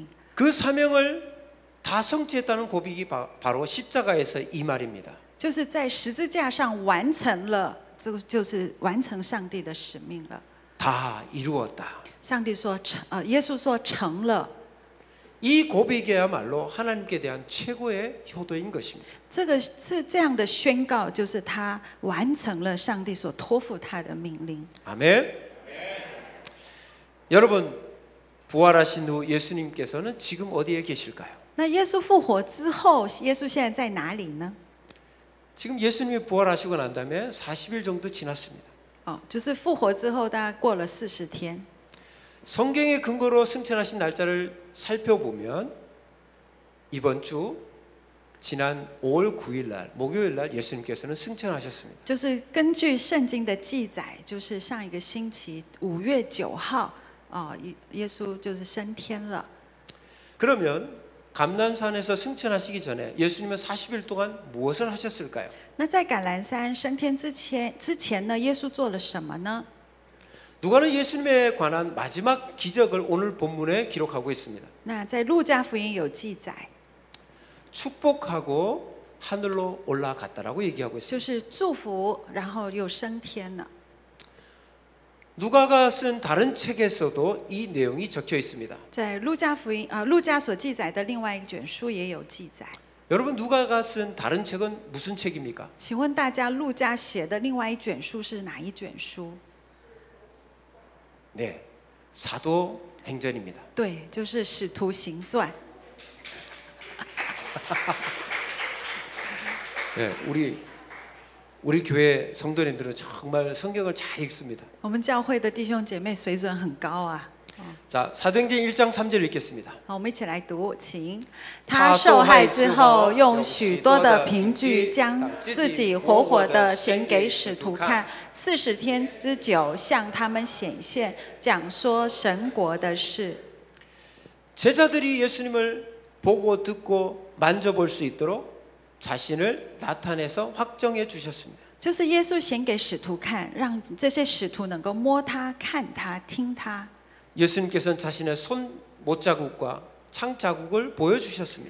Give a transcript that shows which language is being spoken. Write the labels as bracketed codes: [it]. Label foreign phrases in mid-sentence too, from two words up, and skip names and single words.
[ko] 그 사명을 다 성취했다는 고백이 바로 십자가에서 이 말입니다. [zh] 就是在十字架上完成了，这个就是完成上帝的使命了。 [ko] 다 이루었다. [zh] 上帝说耶稣说成了。 [ko] 이 고백이야말로 하나님께 대한 최고의 효도인 것입니다. [zh] 这样的宣告，就是他完成了上帝所托付他的命令。 [ko] 아멘. 여러분, 부활하신 후 예수님께서는 지금 어디에 계실까요? [zh] 那耶稣复活之后，耶稣现在在哪里呢？ [ko] 지금 예수님이 부활하시고 난 다음에 40일 정도 지났습니다. [zh] 就是复活之后，大概过了40天。 [ko] 성경의 근거로 승천하신 날짜를 살펴보면 이번 주 지난 5월 9일 날 목요일 날 예수님께서는 승천하셨습니다. [zh] 就是根据圣经的记载，就是上一个星期5月9号，耶稣就是升天了。 [ko] 그러면 감람산에서 승천하시기 전에 예수님은 40일 동안 무엇을 하셨을까요? [zh] 那在橄榄山升天之前呢，耶稣做了什么呢？ [ko] 누가는 예수님에 관한 마지막 기적을 오늘 본문에 기록하고 있습니다. [zh] 那在路加福音有记载， [ko] 축복하고 하늘로 올라갔다라고 얘기하고 있습니다. [zh] 就是祝福，然后又升天了。 [ko] 누가가 쓴 다른 책에서도 이 내용이 적혀 있습니다. [zh] 在路加福音路加所记载的另外一卷书也有记载。 [ko] 여러분 누가가 쓴 다른 책은 무슨 책입니까? [zh] 请问大家，路加写的另外一卷书是哪一卷书？ [ko] 네, 사도행전입니다. [zh] 对，就是《使徒行传》。 [ko] 네, 우리 교회 성도님들은 정말 성경을 잘 읽습니다. [zh] 我们教会的弟兄姐妹水准很高啊。 [ko] 자, 사도행전 1장 3절 읽겠습니다. [zh] 好，我们一起来读，请。他受害之后，用许多的凭据，将自己活活的显给使徒看，40天之久，向他们显现，讲说神国的事。 [ko] 제자들이 예수님을 보고 듣고 만져볼 수 있도록 자신을 나타내서 확정해 주셨습니다. [zh] 就是耶稣显给使徒看，让这些使徒能够摸他、看他、听他。 [ko] 예수님께서는 자신의 손 못자국과 창자국을 보여주셨습니다.